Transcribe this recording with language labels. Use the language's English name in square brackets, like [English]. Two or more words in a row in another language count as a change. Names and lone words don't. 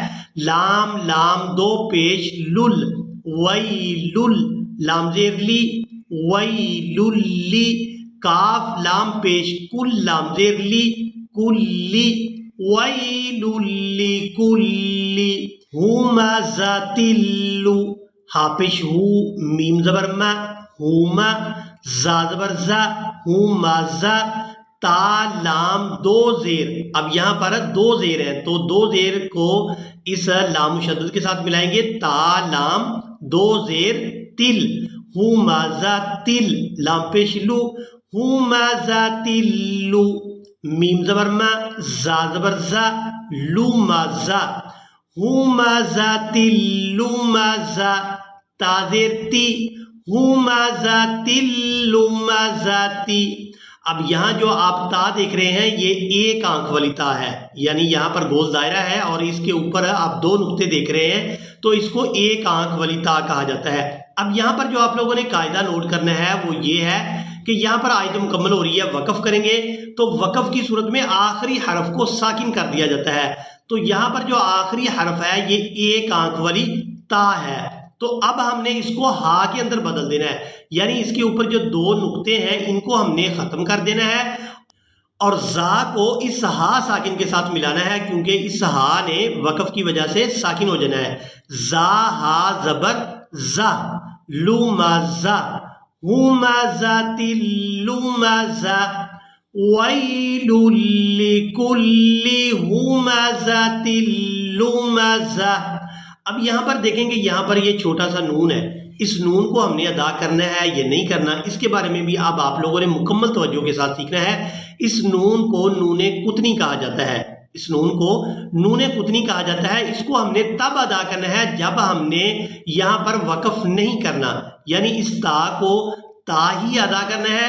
[Urdu] لام لام دو پیش لل، ویلل، لام زیر لی، ویلل لی، کاف لام پیش کل، لام زیر لی، کلی، ویلل لکل ہمزۃ لو، ہا پیش ہو، میم زبر ما، ہوما، زا زبر زا، ہومزا، تا لام دو زیر۔ اب یہاں پر دو زیر ہیں تو دو زیر کو اس لام مشدد کے ساتھ ملائیں گے، تا لام دو زیر تل، ہومزا تل، لام پیش لو، ہومزا تلو، میم زبر ما، زا زبر زا، لومزا، ہومزا تلومزا، تا زیر تی، ہومزا تلومزاتی۔ اب یہاں جو آپ تا دیکھ رہے ہیں یہ ایک آنکھ والی تا ہے، یعنی یہاں پر گول دائرہ ہے اور اس کے اوپر آپ دو نقطے دیکھ رہے ہیں تو اس کو ایک آنکھ والی تا کہا جاتا ہے۔ اب یہاں پر جو آپ لوگوں نے قاعدہ نوٹ کرنا ہے وہ یہ ہے کہ یہاں پر آیت مکمل ہو رہی ہے، وقف کریں گے تو وقف کی صورت میں آخری حرف کو ساکن کر دیا جاتا ہے۔ تو یہاں پر جو آخری حرف ہے یہ ایک آنکھ والی تا ہے، تو اب ہم نے اس کو ہا کے اندر بدل دینا ہے، یعنی اس کے اوپر جو دو نقطے ہیں ان کو ہم نے ختم کر دینا ہے اور زا کو اس ہا ساکن کے ساتھ ملانا ہے، کیونکہ اس ہا نے وقف کی وجہ سے ساکن ہو جانا ہے۔ زا ہا زبر زا، لومزا، ہومزا تلومزا، [Arabic] ویل لکل ہومزا تلومزا۔ [Urdu] اب یہاں پر دیکھیں گے یہاں پر یہ چھوٹا سا نون ہے، اس نون کو ہم نے ادا کرنا ہے یا نہیں کرنا، اس کے بارے میں بھی اب آپ لوگوں نے مکمل توجہ کے ساتھ سیکھنا ہے۔ اس نون کو نون قطنی کہا جاتا ہے، اس نون کو نون قطنی کہا جاتا ہے۔ اس کو ہم نے تب ادا کرنا ہے جب ہم نے یہاں پر وقف نہیں کرنا، یعنی اس تا کو تا ہی ادا کرنا ہے۔